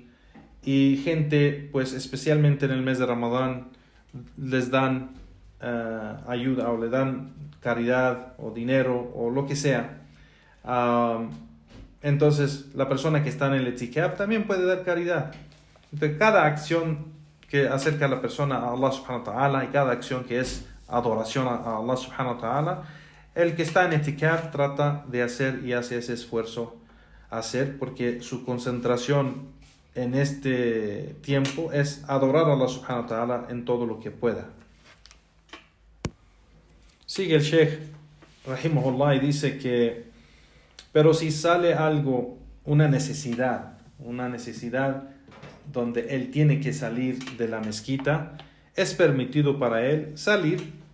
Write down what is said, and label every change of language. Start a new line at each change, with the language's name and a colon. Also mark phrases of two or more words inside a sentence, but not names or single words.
Spanish: Y gente, pues especialmente en el mes de Ramadán, les dan ayuda o le dan caridad o dinero o lo que sea. Entonces la persona que está en el etikaf también puede dar caridad. Entonces cada acción que acerca a la persona a Allah
Arabic: سبحانه وتعالى
Spanish: y cada acción que es adoración a Allah
Arabic: سبحانه وتعالى,
Spanish: el que está en etikaf trata de hacer y hace ese esfuerzo porque su concentración en este tiempo es adorar a Allah
Arabic: سبحانه وتعالى
Spanish: en todo lo que pueda. Sigue el Sheikh rahimahullah y dice que pero si sale algo, una necesidad donde él tiene que salir de la mezquita, es permitido para él salir.